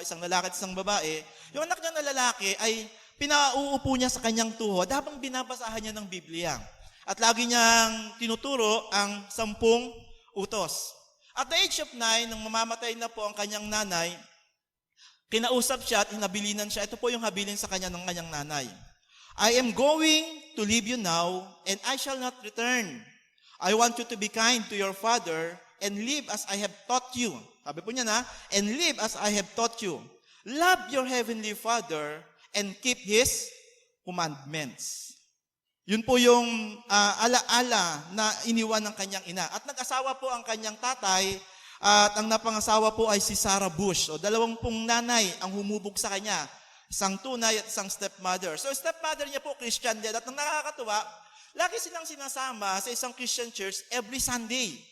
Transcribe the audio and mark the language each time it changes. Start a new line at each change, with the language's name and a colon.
Filipino: Isang lalaki at isang babae, yung anak niya na lalaki ay pinauupo niya sa kanyang tuhod habang binabasahan niya ng Biblia. At lagi niyang tinuturo ang 10 utos.
English: At the age of 9,
Filipino: nang mamamatay na po ang kanyang nanay, kinausap siya at hinabilinan siya. Ito po yung habilin sa kanya ng kanyang nanay.
English: I am going to leave you now, and I shall not return. I want you to be kind to your father, and live as I have taught you.
Filipino: Sabi po niya na,
English: and live as I have taught you. Love your heavenly Father, and keep His commandments.
Filipino: Yun po yung alaala na iniwan ng kanyang ina. At nag-asawa po ang kanyang tatay, at ang napangasawa po ay si Sarah Bush. O 2 nanay ang humubog sa kanya. Isang tunay at isang stepmother. So stepmother niya po, Christian din. At ang nakakatuwa, lagi silang sinasama sa isang Christian church every Sunday.